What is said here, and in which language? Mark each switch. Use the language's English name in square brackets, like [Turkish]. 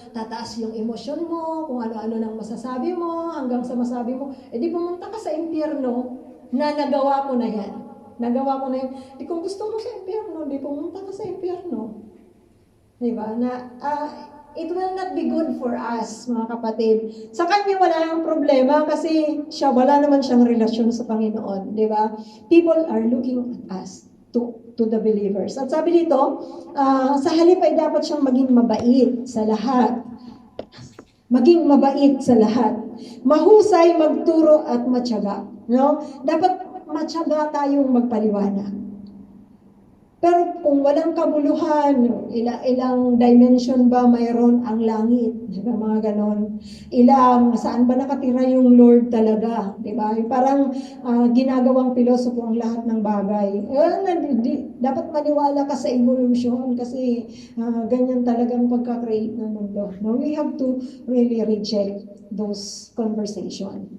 [Filipino] Tataas yung emosyon mo, kung ano-ano nang masasabi mo, hanggang sa masabi mo, di pumunta ka sa impyerno na nagawa ko na yan. Nagawa ko na yan. Di kung gusto mo sa impyerno, di pumunta ka sa impyerno. Di ba? [English] It will not be good for us, [Filipino] mga kapatid. Sa kanya wala ang problema kasi wala naman siyang relasyon sa Panginoon, di ba? [English] People are looking at us, to the believers. [Filipino] At sabi dito, sa halip ay dapat siyang maging mabait sa lahat. Maging mabait sa lahat. Mahusay, magturo at matyaga. No? Dapat matyaga tayong magpaliwanag. Pero kung walang kabuluhan, ilang dimension ba mayroon ang langit? Diba, mga ganon. Saan ba nakatira yung Lord talaga? Diba? Parang ginagawang pilosopo ang lahat ng bagay. Dapat maniwala ka sa evolution kasi ganyan talagang pagka-create ng mundo. No? [English] We have to really reject those conversation.